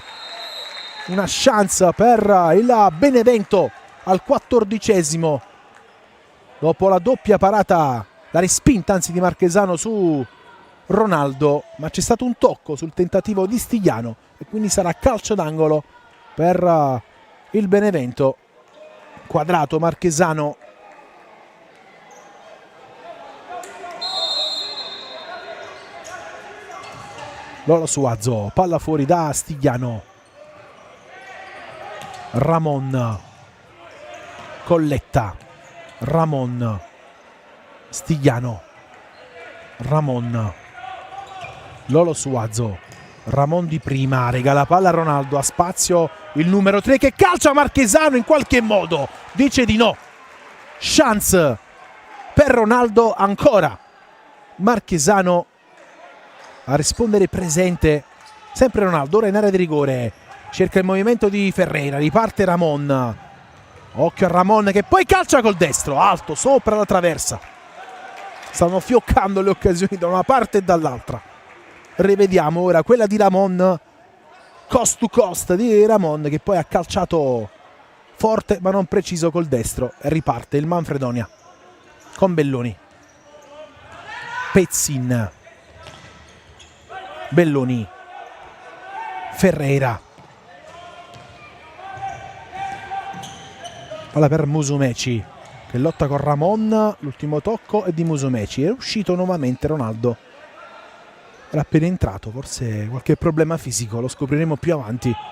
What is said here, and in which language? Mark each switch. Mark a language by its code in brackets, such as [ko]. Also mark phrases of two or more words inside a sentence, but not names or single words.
[it] Una chance per il Benevento al 14esimo dopo la doppia parata, la respinta anzi di Marchesano su Ronaldo, ma c'è stato un tocco sul tentativo di Stigliano e quindi sarà calcio d'angolo per il Benevento. Quadrato, Marchesano, Lolo Suazo, palla fuori da Stigliano, Ramon, Colletta, Ramon, Stigliano, Ramon, Lolo Suazo, Ramon di prima, regala palla a Ronaldo, a spazio il numero 3 che calcia Marchesano in qualche modo, dice di no. Chance per Ronaldo ancora, Marchesano a rispondere presente, sempre Ronaldo, ora in area di rigore, cerca il movimento di Ferreira, riparte Ramon, occhio a Ramon che poi calcia col destro, alto, sopra la traversa. Stanno fioccando le occasioni da una parte e dall'altra. Rivediamo ora quella di Ramon, [en] cost to cost [it] di Ramon che poi ha calciato forte ma non preciso col destro e riparte il Manfredonia con Belloni. Pezzin, Belloni, Ferreira, palla per Musumeci che lotta con Ramon, l'ultimo tocco è di Musumeci, è uscito nuovamente Ronaldo, era appena entrato, forse qualche problema fisico, lo scopriremo più avanti.